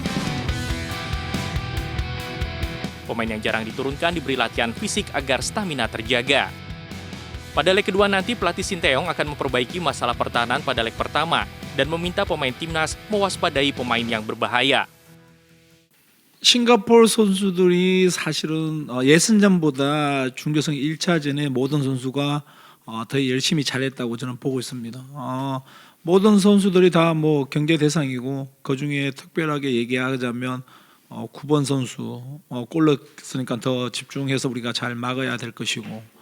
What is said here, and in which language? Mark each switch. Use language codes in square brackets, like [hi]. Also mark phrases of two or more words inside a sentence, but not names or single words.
[id] Pemain yang jarang diturunkan diberi latihan fisik agar stamina terjaga. Pada leg kedua nanti, pelatih Sinteyong akan memperbaiki masalah pertahanan pada leg pertama dan meminta pemain timnas mewaspadai pemain yang berbahaya. [ko] 싱가포르 선수들이 사실은 예선전보다 중교성 1차전에 모든 선수가 더 열심히 잘했다고 저는 보고 있습니다. 모든 선수들이 다 뭐 경계 대상이고 그 중에 특별하게 얘기하자면 9번 선수 골 넣었으니까 더 집중해서 우리가 잘 막아야 될 것이고.